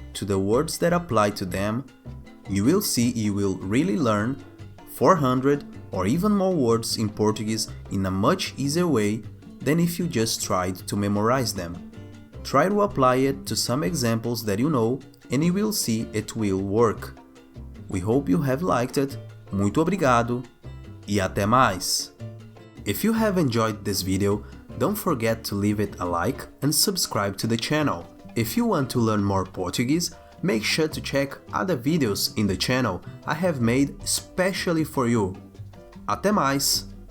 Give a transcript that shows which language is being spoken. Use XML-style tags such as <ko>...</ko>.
<en>to the words that apply to them, you will see you will really learn 400 or even more words in Portuguese in a much easier way than if you just tried to memorize them. Try to apply it to some examples that you know and you will see it will work. We hope you have liked it.</en> <pt>Muito obrigado e até mais!</pt> <en>If you have enjoyed this video, don't forget to leave it a like and subscribe to the channel. If you want to learn more Portuguese, make sure to check other videos in the channel I have made especially for you.</en> <pt>Até mais!</pt>